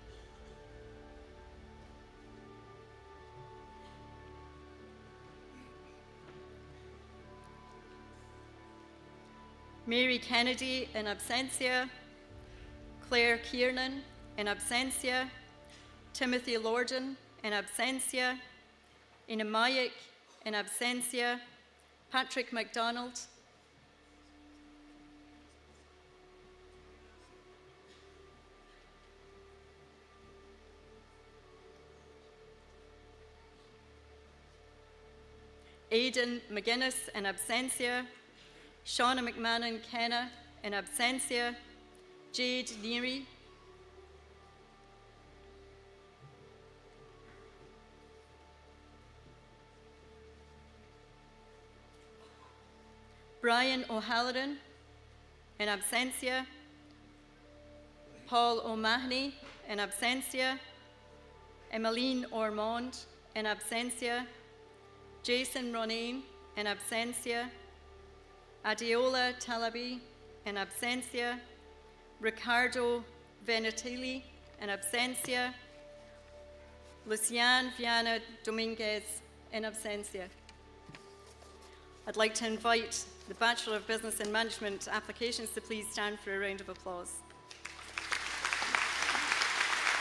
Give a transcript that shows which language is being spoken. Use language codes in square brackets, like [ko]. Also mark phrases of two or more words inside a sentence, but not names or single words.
[en] Mary Kennedy, in absentia, Claire Kiernan, in absentia, Timothy Lorden, in absentia, Ina Mayek, in absentia, Patrick MacDonald, Aidan McGuinness, in absentia, Shauna McMahon Kenna, in absentia, Jade Neary, Brian O'Halloran, in absentia, Paul O'Mahony, in absentia, Emmeline Ormond, in absentia, Jason Ronayne, in absentia, Adeola Talabi, in absentia, Ricardo Venetili, in absentia, Luciane Viana Dominguez, in absentia. I'd like to invite the Bachelor of Business and Management applications to please stand for a round of applause.